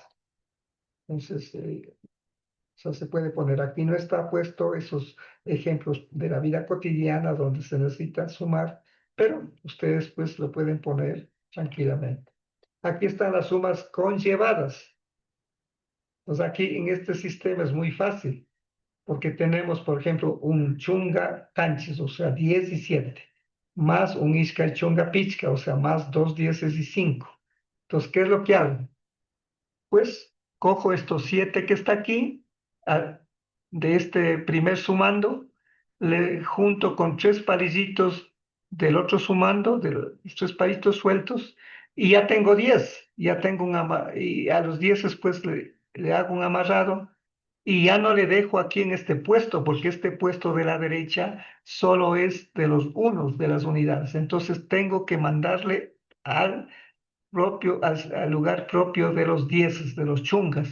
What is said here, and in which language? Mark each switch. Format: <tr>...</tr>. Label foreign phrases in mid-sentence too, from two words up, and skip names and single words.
<es>Entonces, sea, se puede poner, aquí no está puesto esos ejemplos de la vida cotidiana donde se necesita sumar, pero ustedes pues lo pueden poner tranquilamente. Aquí están las sumas conllevadas. Pues aquí en este sistema es muy fácil, porque tenemos, por ejemplo,</es> <qu>un chunga canchis,</qu> <es>o sea, 17, más un</es> <qu>isca chunga pichca,</qu> <es>o sea, más 2 dieces y 5. Entonces, ¿qué es lo que hago? Pues cojo estos 7 que está aquí, a- de este primer sumando, le junto con 3 palillitos del otro sumando, de los 3 palitos sueltos, y ya tengo 10, ya tengo y a los 10 después le hago un amarrado, y ya no le dejo aquí en este puesto, porque este puesto de la derecha solo es de los unos de las unidades, entonces tengo que mandarle al al lugar propio de los dieces, de los chungas.</es>